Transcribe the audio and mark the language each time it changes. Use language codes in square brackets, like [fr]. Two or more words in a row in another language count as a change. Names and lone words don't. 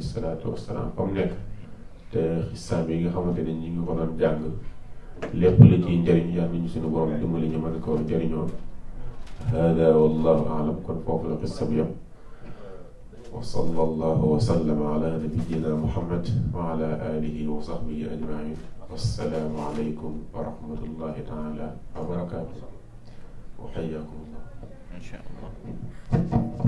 [ar] الصلاة والسلام [wo] fa mu nekk te xisaab bi nga xamante ne ñi ngi ko doon jàng lépp li ciy njëriñ yàlla nañu suñu borom dimbali ñu mën ko jëriñoo [ar] هذا والله أعلم [wo] kon foofu la xissa bi yam [ar] وصلى الله وسلم على نبينا محمد وعلى آله وصحبه أجمعين والسلام عليكم ورحمة الله تعالى وبركاته وحياكم الله.